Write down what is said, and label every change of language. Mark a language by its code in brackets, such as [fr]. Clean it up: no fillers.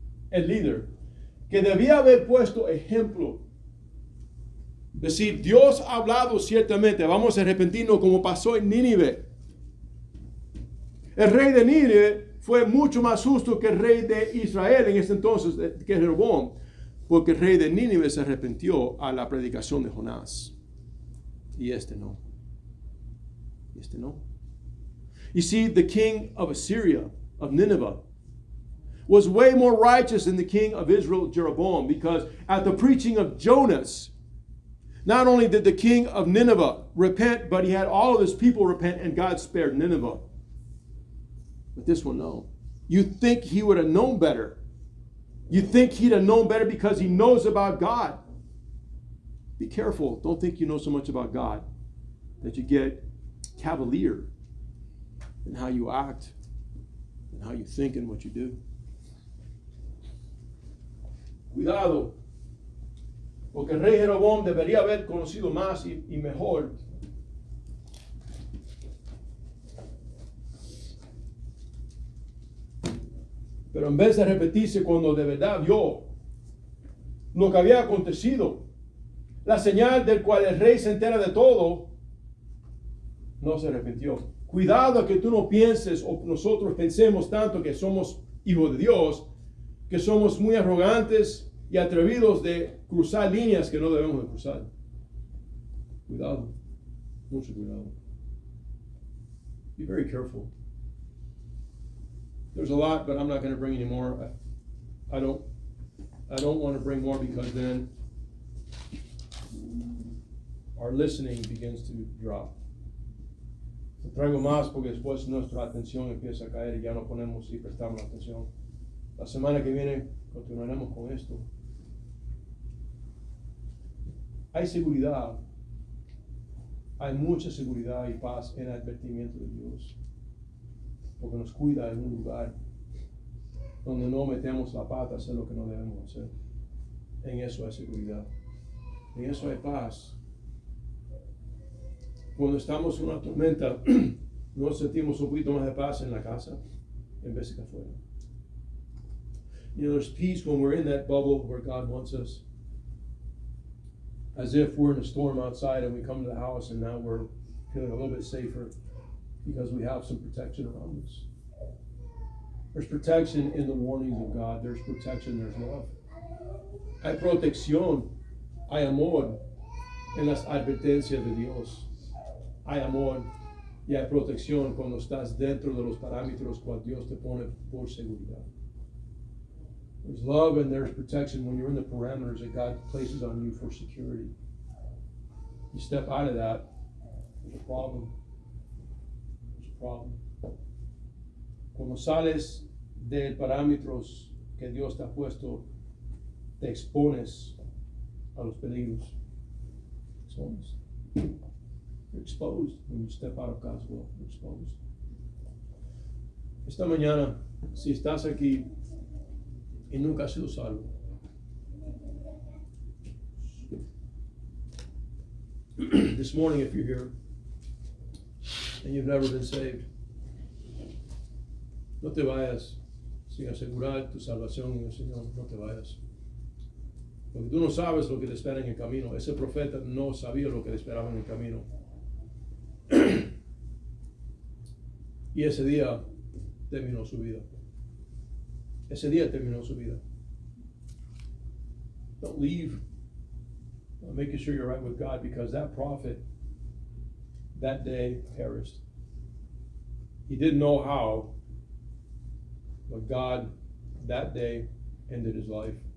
[es] El líder, que debía haber puesto ejemplo, decir: Dios ha hablado ciertamente, vamos a arrepentirnos, como pasó en Nínive. El rey de Nínive fue mucho más justo que el rey de Israel en ese entonces, que Jeroboam, porque el rey de Nínive se arrepintió a la predicación de Jonás, y este no. [en] You see, the king of Assyria, of Nineveh, was way more righteous than the king of Israel, Jeroboam, because at the preaching of Jonas, not only did the king of Nineveh repent, but he had all of his people repent, and God spared Nineveh. But this one, no. You think he would have known better. You think he'd have known better because he knows about God. Be careful. Don't think you know so much about God that you get cavalier in how you act and how you think and what you do. [es] Cuidado, porque el rey Jeroboam debería haber conocido más y mejor pero en vez de repetirse cuando de verdad vio lo que había acontecido, la señal del cual el rey se entera de todo, no se arrepintió. Cuidado que tú no pienses, o nosotros pensemos tanto que somos hijos de Dios, que somos muy arrogantes y atrevidos de cruzar líneas que no debemos de cruzar. Cuidado, mucho cuidado. [en] Be very careful. There's a lot, but I'm not going to bring any more. I don't want to bring more because then our listening begins to drop. [es] Te traigo más porque después nuestra atención empieza a caer y ya no ponemos y prestamos atención. La semana que viene continuaremos con esto. Hay seguridad, hay mucha seguridad y paz en el advertimiento de Dios, porque nos cuida en un lugar donde no metemos la pata a hacer lo que no debemos hacer. En eso hay seguridad, en eso hay paz. Cuando estamos en una tormenta, nos sentimos un poquito más de paz en la casa en vez de afuera. [en] You know, there's peace when we're in that bubble where God wants us. As if we're in a storm outside and we come to the house and now we're feeling a little bit safer because we have some protection around us. There's protection in the warnings of God. There's protection, there's love. [es] Hay protección, hay amor en las advertencias de Dios. hay amor y hay protección cuando estás dentro de los parámetros cual Dios te pone por seguridad. [en] There's love and there's protection when you're in the parameters that God places on you for security. You step out of that, there's a problem. There's a problem. [es] Cuando sales de parámetros que Dios te ha puesto, te expones a los peligros. Expones. [en] You're exposed when you step out of God's will. You're exposed. [es] Esta mañana, si estás aquí y nunca has sido salvo, [en] this morning, if you're here and you've never been saved, [es] no te vayas sin asegurar tu salvación en el Señor. No te vayas. Porque tú no sabes lo que te espera en el camino. Ese profeta no sabía lo que le esperaba en el camino. Y ese día terminó su vida. Ese día terminó su vida. [en] Don't leave making sure you're right with God, because that prophet that day perished. He didn't know how, but God that day ended his life.